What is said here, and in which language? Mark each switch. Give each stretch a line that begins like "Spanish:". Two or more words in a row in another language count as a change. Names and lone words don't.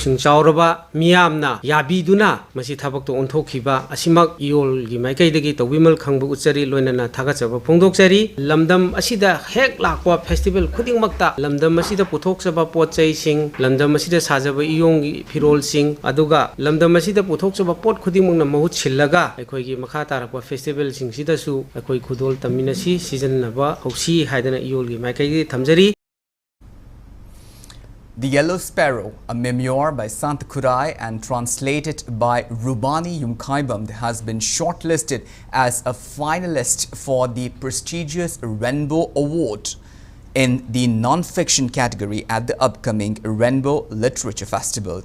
Manipuri: sing chawraba miyam na yabiduna masi thabak to onthokhiba asimak yol gi maikai dagi tobimal khangbu uchari loinana thagachaba phongdoksari Lamdam asida hek lakwa festival khuding makta lamdam asida puthok saba pot chai sing lamdam asida sajaba iyong phirol sing aduga lamdam asida puthok saba pot khuding mangna mahut chillaga akhoi gi makha tarakwa festival sing sida su akhoi khudol taminasi season naba hausi haidana iyol gi maikai gi thamjari.
English: The Yellow Sparrow, a memoir by Sant Kurai and translated by Rubani Yumkaibam, has been shortlisted as a finalist for the prestigious Rainbow Award in the non-fiction category at the upcoming Rainbow Literature Festival.